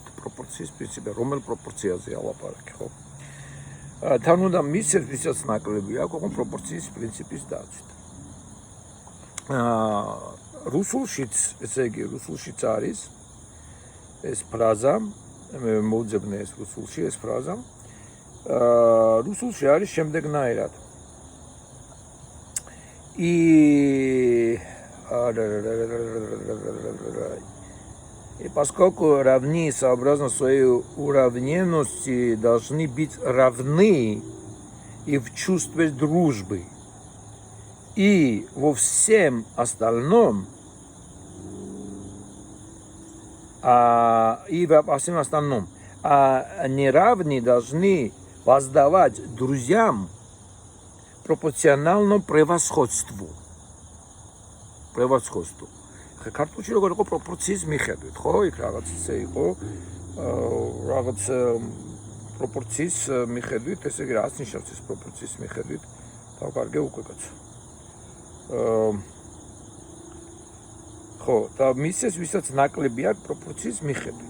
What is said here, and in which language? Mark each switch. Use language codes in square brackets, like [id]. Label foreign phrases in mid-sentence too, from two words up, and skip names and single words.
[ka] პროპორციის პრინციპი, რომელ პროპორციაზეა ლაპარაკი, ხო? თან უნდა მისცეს, ვისაც ნაკლები აქვს, ხო, პროპორციის პრინციპის დაცვით. რუსულშიც, ესე იგი, რუსულშიც არის ეს ფრაზა, მე მოვძებნე ეს რუსულში ეს ფრაზა. რუსულში არის შემდეგნაირად. [ru] И поскольку равны сообразно своей уравненности должны быть равны и в чувстве дружбы, и во всем остальном, неравные должны воздавать друзьям пропорционально превосходству. [ka] ქართულში როგორ იყო პროპორციის მიხედვით, ხო? იქ რაღაც ისე იყო, რაღაც პროპორციის მიხედვით, ესე იგი რაც ნიშნავს ეს პროპორციის მიხედვით, დავკარგე უკვე კაცო. ხო, და მისცეს, ვისაც ნაკლები აქვს პროპორციის მიხედვით.